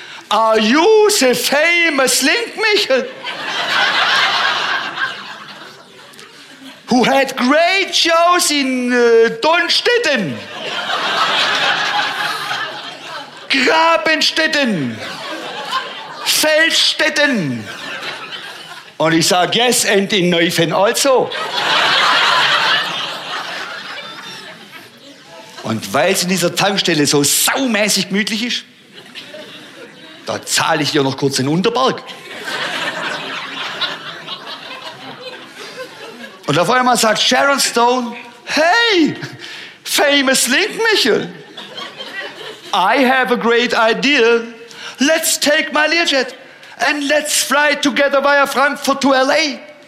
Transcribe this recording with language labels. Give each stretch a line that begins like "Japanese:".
English: Are you the famous Link-Michel? Who had great shows in Donnstetten? Grabenstetten, Feldstetten.
German: Und ich sag
English: yes and in Neufen also.
German: Und weil es in dieser Tankstelle so saumäßig gemütlich ist, da zahle ich dir noch kurz den Unterberg. Und auf einmal sagt Sharon Stone,
English: hey, famous Link-Michel. I have a great idea. Let's take my Learjet and let's fly together via Frankfurt to L.A.